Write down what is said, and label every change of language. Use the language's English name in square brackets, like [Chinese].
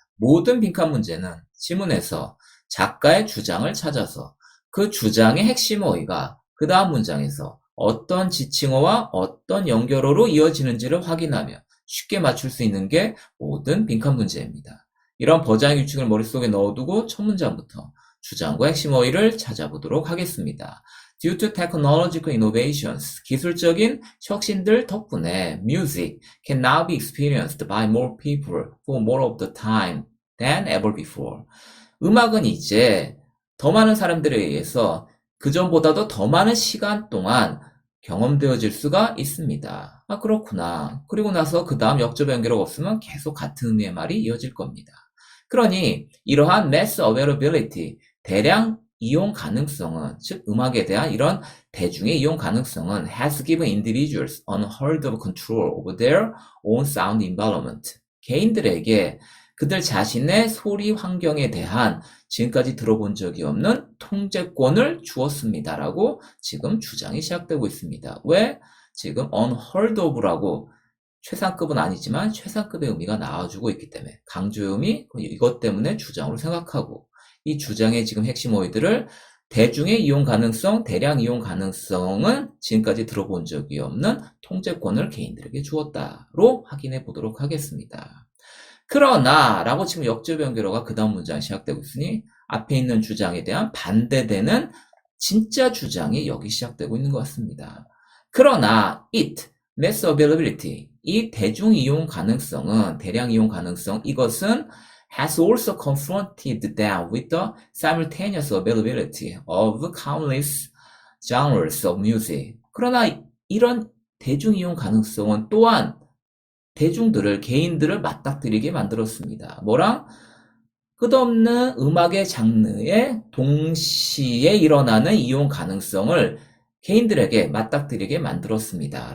[Korean] 모든 빈칸 문제는 지문에서 작가의 주장을 찾아서 그 주장의 핵심 어휘가 그 다음 문장에서 어떤 지칭어와 어떤 연결어로 이어지는지를 확인하며 쉽게 맞출 수 있는 게 모든 빈칸 문제입니다. 이런 버장의 규칙을 머릿속에 넣어두고 첫 문장부터 주장과 핵심 어휘를 찾아보도록 하겠습니다. [English] Due to technological innovations, [Korean] 기술적인 혁신들 덕분에 [English] music can now be experienced by more people for more of the time than ever before. [Korean] 음악은 이제 더 많은 사람들에 의해서 그전보다도 더 많은 시간 동안 경험되어질 수가 있습니다. 아, 그렇구나. 그리고 나서 그 다음 역접 연결어가 없으면 계속 같은 의미의 말이 이어질 겁니다. 그러니 이러한 [English] mass availability, [Korean] 대량 이용 가능성은, 즉 음악에 대한 이런 대중의 이용 가능성은 [English] has given individuals unheard of control over their own sound environment. [Korean] 개인들에게 그들 자신의 소리 환경에 대한 지금까지 들어본 적이 없는 통제권을 주었습니다라고 지금 주장이 시작되고 있습니다. 왜? 지금 unheard of라고 최상급은 아니지만 최상급의 의미가 나와주고 있기 때문에 강조음이 이것 때문에 주장으로 생각하고 이 주장의 지금 핵심 어휘들을 대중의 이용 가능성, 대량 이용 가능성은 지금까지 들어본 적이 없는 통제권을 개인들에게 주었다로 확인해 보도록 하겠습니다. 그러나 라고 지금 역접 연결어가 그 다음 문장이 시작되고 있으니 앞에 있는 주장에 대한 반대되는 진짜 주장이 여기 시작되고 있는 것 같습니다. 그러나 [English] it, mass availability, [Korean] 이 대중 이용 가능성은, 대량 이용 가능성, 이것은 [English] has also confronted them with the simultaneous availability of countless genres of music. [Korean] 그러나 이런 대중 이용 가능성은 또한 대중들을, 개인들을 맞닥뜨리게 만들었습니다. 뭐랑? 끝없는 음악의 장르에 동시에 일어나는 이용 가능성을 개인들에게 맞닥뜨리게 만들었습니다.